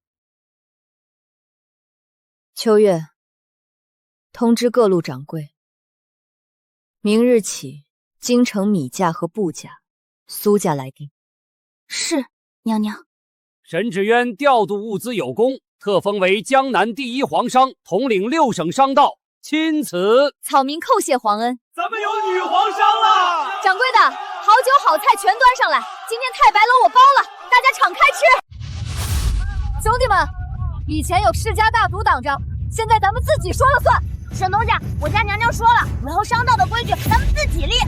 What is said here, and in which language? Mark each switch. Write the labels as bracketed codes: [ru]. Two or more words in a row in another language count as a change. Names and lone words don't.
[zh] 秋月，通知各路掌櫃，明日起，京城米價和布價，蘇家來定。是，娘娘。沈芷淵調度物資有功，特封為江南第一皇商，統領6省商道，欽此。草民叩謝皇恩。咱們有女皇商了！掌櫃的，好酒好菜全端上來，今天太白樓我包了，大家敞開吃。兄弟們，以前有世家大族擋着，現在咱們自己說了算。沈東家，我家娘娘說了，以後商道的規矩咱們自己立。